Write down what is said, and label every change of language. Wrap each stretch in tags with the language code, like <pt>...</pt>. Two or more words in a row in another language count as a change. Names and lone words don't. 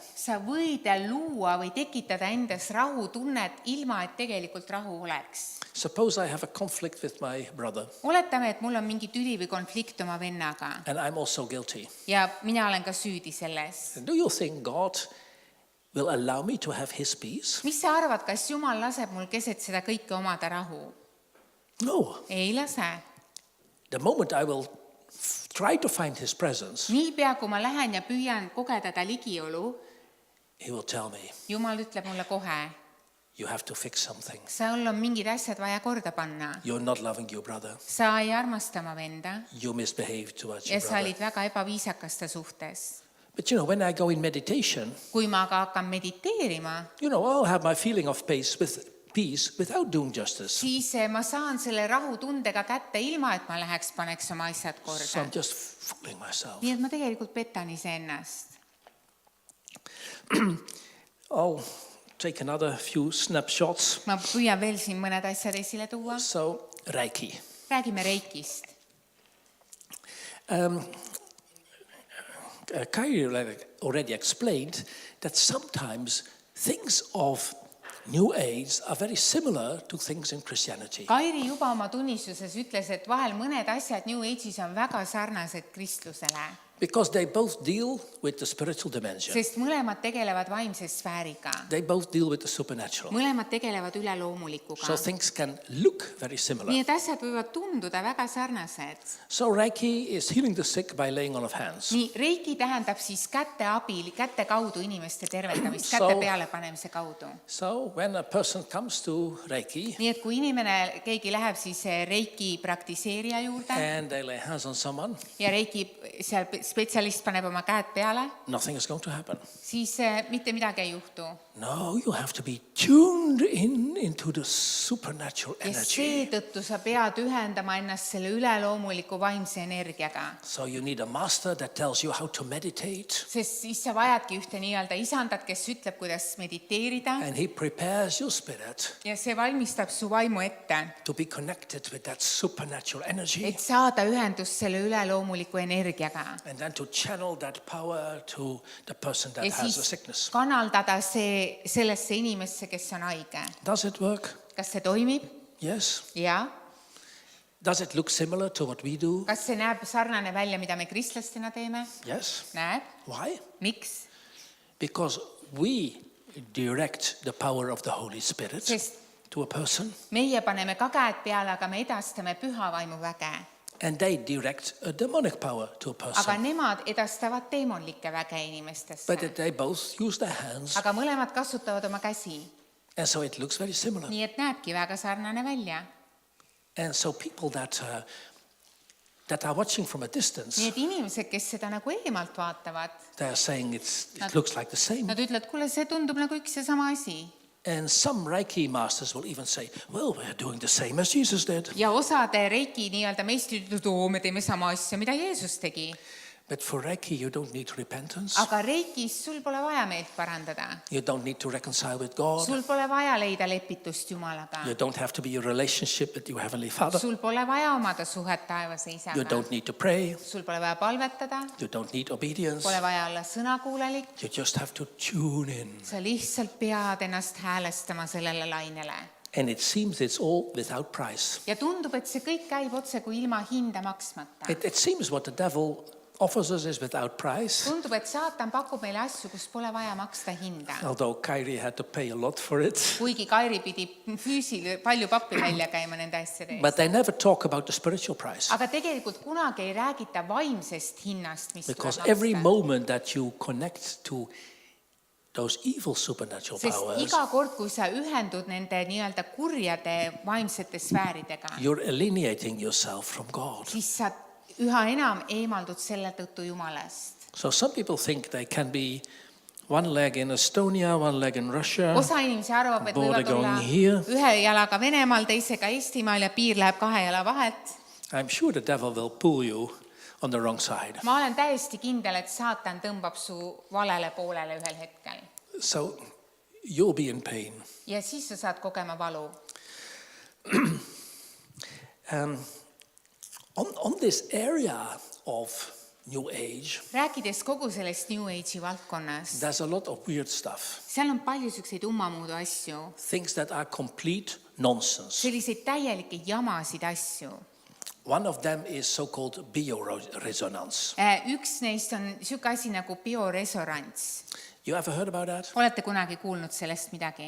<et>Sa võid luua või tekitada endas rahutunnet, ilma et tegelikult rahu oleks.</et> <en>Suppose I have a conflict with my brother</en> <et>Oletame, et mul on mingi tüli või konflikt oma vennaga</et> <en>and I'm also guilty.</en> <et>ja mina olen ka süüdi selles.</et> <en>Do you think God will allow me to have His peace?</en> <et>Mis sa arvad, kas Jumal laseb mul keset seda kõike omada rahu?</et> <en>No.</en> <et>Ei lase.</et> <en>The moment I will try to find His presence,</en> <et>Niipea, kui ma lähen ja püüan kogeda ta ligiolu,</et> <en>He will tell me,</en> <et>Jumal ütleb mulle kohe,</et> <en>you have to fix something.</en> <et>sul on mingid asjad vaja korda panna.</et> <en>You're not loving your brother.</en> <et>Sa ei armasta oma venda</et> <en>You misbehaved towards</en> <et>ja</et> <en>your</en> <et>sa</et> <en>brother.</en> <et>olid väga ebaviisakas ta suhtes.</et> <en>But you know, when I go in meditation,</en> <et>Kui ma aga hakkan mediteerima,</et> <en>you know, I'll have my feeling of peace without doing justice.</en> <et>siis ma saan selle rahutundega kätte, ilma et ma läheks, paneks oma asjad</et> <en>So</en> <et>korda.</et> <en>I'm just fooling myself.</en> <et>Nii et ma tegelikult petan iseennast.</et> <en>I'll take another few snapshots.</en> <et>Ma püüan veel siin mõned asjad esile tuua.</et> <en>So, Reiki.</en> <et>Räägime reikist.</et> <en>Kai already explained that sometimes things of New Age are very similar to things in Christianity.</en> <et>Kairi juba oma tunnistuses ütles, et vahel mõned asjad New Age'is on väga sarnased kristlusele,</et> <en>Because they both deal with the spiritual dimension.</en> <et>sest mõlemad tegelevad vaimse sfääriga.</et> <en>They both deal with the supernatural.</en> <et>Mõlemad tegelevad üleloomulikuga.</et> <en>So things can look very similar.</en> <et>Nii et asjad võivad tunduda väga sarnased.</et> <en>So Reiki is healing the sick by laying on of hands.</en> <et>Nii, reiki tähendab siis käte abil, käte kaudu inimeste tervendamist,</et> <en>So-</en> <et>käte peale panemise kaudu.</et> <en>So when a person comes to Reiki</en> <et>Nii et kui inimene, keegi läheb siis reiki praktiseerija juurde</et> <en>and they lay hands on someone,</en> <et>ja reiki seal spetsialist paneb oma käed peale,</et> <en>nothing is going to happen.</en> <et>siis mitte midagi ei juhtu.</et> <en>No, you have to be tuned into the supernatural</en> <et>Ja</et> <en>energy.</en> <et>seetõttu sa pead ühendama ennast selle üleloomuliku vaimse energiaga.</et> <en>So you need a master that tells you how to meditate,</en> <et>Sest siis sa vajadki ühte nii-öelda isandat, kes ütleb, kuidas mediteerida</et> <en>and he prepares your spirit</en> <et>ja see valmistab su vaimu ette,</et> <en>to be connected with that supernatural energy,</en> <et>et saada ühendust selle üleloomuliku energiaga.</et> <en>and then to channel that power to the person that</en> <et>Ja</et> <en>has a</en> <et>siis</et> <en>sickness.</en> <et>kanaldada see sellesse inimesse, kes on haige.</et> <en>Does it work?</en> <et>Kas see toimib?</et> <en>Yes.</en> <et>Jaa.</et> <en>Does it look similar to what we do?</en> <et>Kas see näeb sarnane välja, mida me kristlastena teeme?</et> <en>Yes.</en> <et>Näeb.</et> <en>Why?</en> <et>Miks?</et> <en>Because we direct the power of the Holy Spirit</en> <et>Sest</et> <en>to a person,</en> <et>meie paneme ka käed peale, aga me edastame püha vaimu väge.</et> <en>and they direct a demonic power to a</en> <et>Aga</et> <en>person.</en> <et>nemad edastavad teemonlikke väge</et> <en>But</en> <et>inimestesse.</et> <en>they both use their hands,</en> <et>Aga mõlemad kasutavad oma käsi.</et> <en>and so it looks very similar.</en> <et>Nii et näebki väga sarnane välja.</et> <en>And so people that are watching from a distance,</en> <et>Nii et inimesed, kes seda nagu eemalt vaatavad,</et> <en>they are saying it looks like the same.</en> <et>nad ütlevad, kuule, see tundub nagu üks ja sama asi.</et> <en>And some Reiki masters will even say, well, we're doing the same as Jesus did.</en> <et>Ja osade reiki nii-öelda meistrid ütlevad, me teeme sama asja, mida Jeesus tegi.</et> <en>But for Reiki, you don't need repentance.</en> <et>Aga reikis sul pole vaja meelt parandada.</et> <en>You don't need to reconcile with God.</en> <et>Sul pole vaja leida lepitust Jumalaga.</et> <en>You don't have to be a relationship with your Heavenly Father.</en> <et>Sul pole vaja omada suhet taevase</et> <en>You</en> <et>isaga.</et> <en>don't need to pray.</en> <et>Sul pole vaja palvetada,</et> <en>You don't need obedience.</en> <et>pole vaja olla sõnakuulelik.</et> <en>You just have to tune in.</en> <et>Sa lihtsalt pead ennast häälestama sellele lainele.</et> <en>And it seems it's all without price.</en> <et>Ja tundub, et see kõik käib otse kui ilma hinda maksmata.</et> <en>It seems what the devil offers us is without price.</en> <et>tundub, et saatan pakub meile asju, kus pole vaja maksta hinda.</et> <en>Although Kyrie had to pay a lot for it.</en> <et>Kuigi Kairi pidi palju pappi välja käima nende asjade</et> <en>But</en> <et>eest.</et> <en>they never talk about the spiritual price.</en> <et>Aga tegelikult kunagi ei räägita vaimsest hinnast, mis</et> <en>Because</en> <et>tuleb</et> <en>every</en> <et>maksta.</et> <en>moment that you connect to those evil supernatural</en> <et>Sest</et> <en>powers,</en> <et>iga kord, kui sa ühendud nende nii-öelda kurjade vaimsete sfääridega,</et> <en>you're alienating yourself from God.</en> <et>siis sa üha enam eemaldud selle tõttu Jumalast.</et> <en>So some people think they can be one leg in Estonia, one leg in Russia.</en> <et>Osa inimesi arvab, et</et> <en>Border</en> <et>võivad olla</et> <en>going here.</en> <et>ühe jalaga Venemaal, teisega Eestimaal ja piir läheb 2 jala vahelt.</et> <en>I'm sure the devil will pull you on the wrong side.</en> <et>Ma olen täiesti kindel, et saatan tõmbab su valele poolele ühel hetkel.</et> <en>So you'll be in pain.</en> <et>Ja siis sa saad kogema valu.</et> <en>On this area of New Age,</en> <et>Rääkides kogu sellest New Age'i valdkonnas,</et> <en>there's a lot of weird stuff.</en> <et>seal on palju selliseid ummamuudu asju,</et> <en>Things that are complete nonsense.</en> <et>selliseid täielikke jamasid asju.</et> <en>One of them is so-called bioresonance.</en> <et>Üks neist on niisugune asi nagu bioresonants.</et> <en>You ever heard about that?</en> <et>Olete kunagi kuulnud sellest midagi?</et>